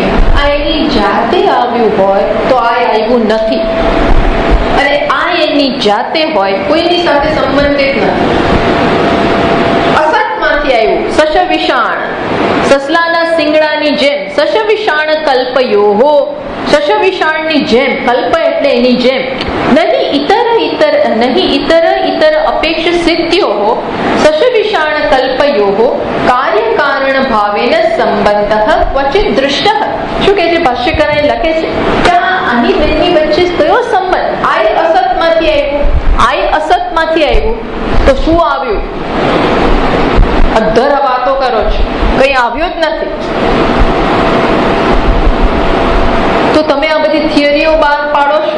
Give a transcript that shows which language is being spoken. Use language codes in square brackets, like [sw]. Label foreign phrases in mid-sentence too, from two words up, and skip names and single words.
[gu] આ એની જાતે આવ્યું હોય તો આ આવ્યું નથી, અને આ એની જાતે હોય, કોઈની સાથે સંબંધિત નથી. અસતમાંથી આવ્યું. [sa] सश विषाण, [gu] સસલાના શિંગડાની જેમ. [sa] सश विषाण कल्पयोहो, [gu] સશ વિષાણની જેમ. કલ્પ એટલે એની જેમ. નહીં ઇતર ઇતર [sa] नहीं इतर इतर अपेक्ष सिद्ध्योः सशविषाण कल्पयोः कार्य कारण भावेन संबंधः क्वचित दृष्टः। [gu] શું કહે છે ભાષ્યકારે લખે છે કે આની બેની વચ્ચે કયો સંબંધ? આય અસતમાંથી આવ્યું, આય અસતમાંથી આવ્યું તો શું આવ્યું? અધર વાતો કરો છો, કઈ આવ્યું જ નથી. તો તમે આ બધી થિયરીઓ બહાર પાડો છો.